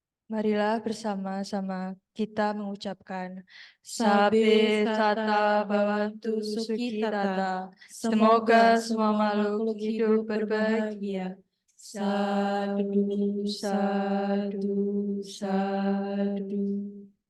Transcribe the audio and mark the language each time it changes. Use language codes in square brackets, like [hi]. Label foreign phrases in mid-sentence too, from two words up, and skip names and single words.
[id] Marilah bersama-sama kita mengucapkan [pi] Sabe tata bhavantu sukhi tata. [id] Semoga semua makhluk hidup berbahagia. [pi] Sadu, sadu, sadu.